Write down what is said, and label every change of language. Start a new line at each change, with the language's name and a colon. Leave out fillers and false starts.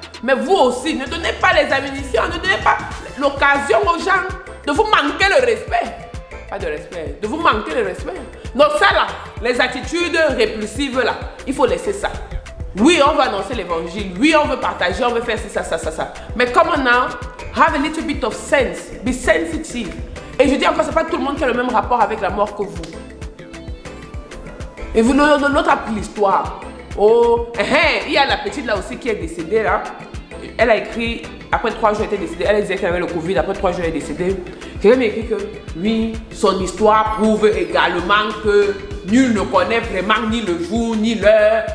French: Mais vous aussi, ne donnez pas les admonitions, ne donnez pas l'occasion aux gens de vous manquer le respect. Pas de respect, de vous manquer le respect. Donc ça là, les attitudes répulsives là, il faut laisser ça. Oui, on va annoncer l'évangile. Oui, on veut partager, on veut faire ça. Mais
English: come on now, have a little bit of sense. Be sensitive.
French: Et je dis encore, c'est pas tout le monde qui a le même rapport avec la mort que vous. Et vous, l'autre a pris l'histoire. Oh, il y a la petite là aussi qui est décédée là. Elle a écrit après 3 jours, elle était décédée. Elle disait qu'elle avait le Covid, après 3 jours, elle est décédée. Quelqu'un m'a écrit que oui, son histoire prouve également que nul ne connaît vraiment ni le jour ni l'heure.